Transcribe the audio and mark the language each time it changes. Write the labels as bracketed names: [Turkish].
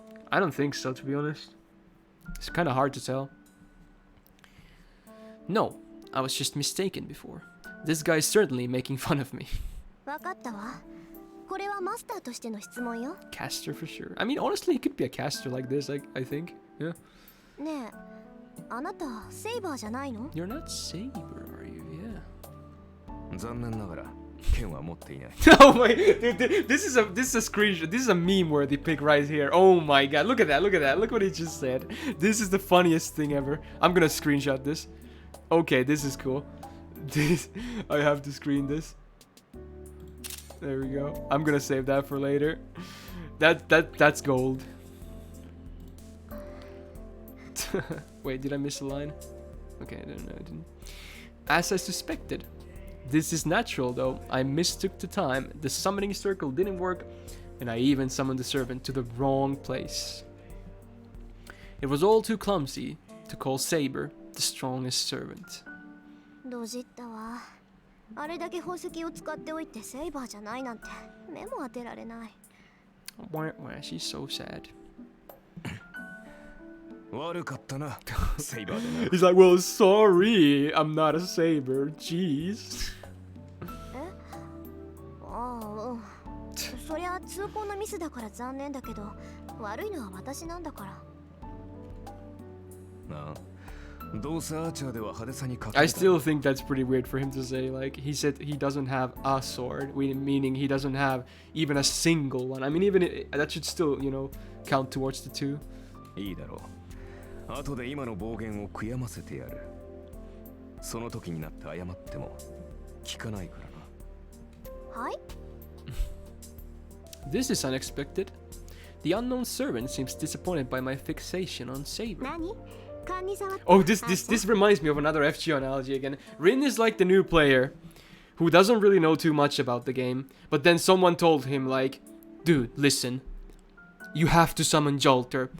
[English] I don't think so, to be honest. It's kind of hard to tell. No, I was just mistaken before. This guy is certainly making fun of me. [Japanese] わかったわ。これはマスターとしての質問よ。 [English] Caster for sure. I mean, honestly, he could be a caster like this, I think. Yeah. [Japanese] ねえ、あなたセイバーじゃないの？ [English] You're not Saber, are you? Yeah. [Japanese] 残念ながら剣は持っていない。 [English] Oh my, dude, this is a screenshot. This is a meme-worthy pic right here. Oh my god, look at that, look at that. Look what he just said. This is the funniest thing ever. I'm gonna screenshot this. Okay, this is cool. This, I have to screen this. There we go. I'm gonna save that for later. That's gold. Wait, did I miss a line? Okay, no, I didn't. As I suspected. This is natural though. I mistook the time. The summoning circle didn't work, and I even summoned the servant to the wrong place. It was all too clumsy to call Saber the strongest servant. [Japanese] ドジったわ。あれだけ宝石を使っておいてセイバーじゃないなんて目も当てられない。 [English] Why, she's so sad. [Japanese] 悪かったな、セイバーでな。 [English] He's like, well, sorry, I'm not a saber. Jeez. [Japanese] え？ああ、うん。そりゃ通行のミスだから残念だけど、悪いのは私なんだから。なあ、 [English] I still think that's pretty weird for him to say. Like, he said he doesn't have a sword, meaning he doesn't have even a single one. I mean, even that should still, you know, count towards the 2. [Japanese] いいだろう。後で今の暴言を悔やませてやる。その時になって謝っても聞かないからな。はい。 [English] This is unexpected. The unknown servant seems disappointed by my fixation on Saber. [Japanese] 何？勘に触って。 [English] Oh, this reminds me of another FGO analogy again. Rin is like the new player who doesn't really know too much about the game, but then someone told him like, dude, listen, you have to summon Jolter.